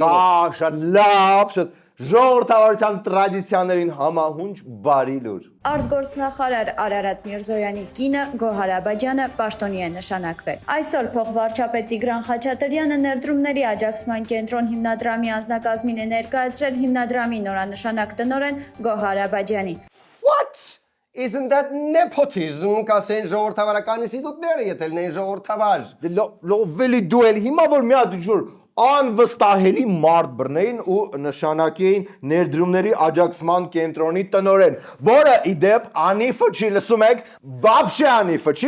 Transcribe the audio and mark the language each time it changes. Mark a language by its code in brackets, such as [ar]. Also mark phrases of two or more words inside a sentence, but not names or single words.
[hy] Կա շատ լավ, շատ ժողովրդավարության տրադիցիաներին համահունչ բարի լուր։ Արտգործնախարար Արարատ Միրզոյանի կինը Գոհար Աբաջյանը պաշտոնի է նշանակվել։ Այսօր փոխվարչապետ Տիգրան Խաչատրյանը ներդրումների աջակցման կենտրոն հիմնադրամի անձնակազմին է ներկայացրել հիմնադրամի նորանշանակ տնօրեն Գոհար Աբաջյանին։ [en] What? Isn't that nepotism? [hy] Կասեն ժողովրդավարական ինստիտուտները, եթե լինեն ժողովրդավար։ Լովելի դու էլ հիմա որ մի հատ ջուր անվստահելի մարդ բռնեին ու նշանակեին ներդրումների աջակցման կենտրոնի տնօրեն, որը իդեպ անիֆը չի, լսում եք, բաբշե անիֆը չի,